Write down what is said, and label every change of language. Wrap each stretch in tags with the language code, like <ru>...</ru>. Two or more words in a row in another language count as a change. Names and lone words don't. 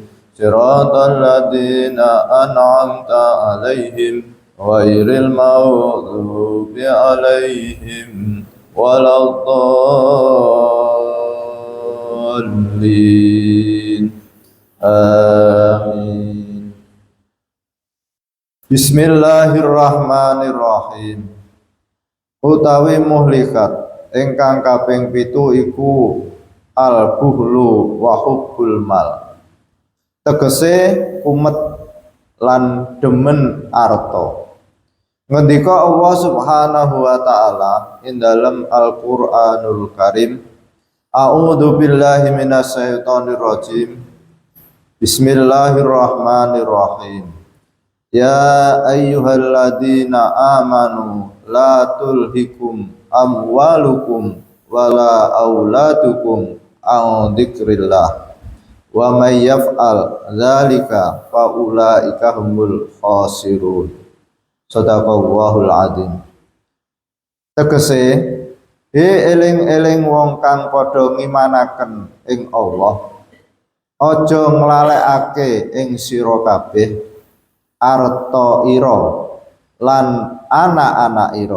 <ar>صراط الذين أنعمت عليهم غير المغضوب عليهم ولا الضالين. Amin. بسم الله الرحمن الرحيم.</ar> <jv>Utawi muhlikat ingkang kaping 7 iku</jv> <ar>البخل وحب المال.</ar> <jv>Tegese umet lan demen arta.</jv> <ar>Ngendika Allah سبحانه وتعالى</ar> <jv>ing dalam</jv> <ar>Al-Qur'anul Karim, أعوذ بالله من الشيطان الرجيم. بسم الله الرحمن الرحيم. يا أيها الذين آمنوا لا تلهكم أموالكم ولا أولادكم عن ذكر الله ومن يفعل ذلك فأولئك هم الخاسرون. صدق الله العظيم.</ar> <jv>Tegese eling-eling wong kang padha ngimanaken ing Allah, aja nglalekake ing sira kabeh arta ira lan anak-anak ira.</jv>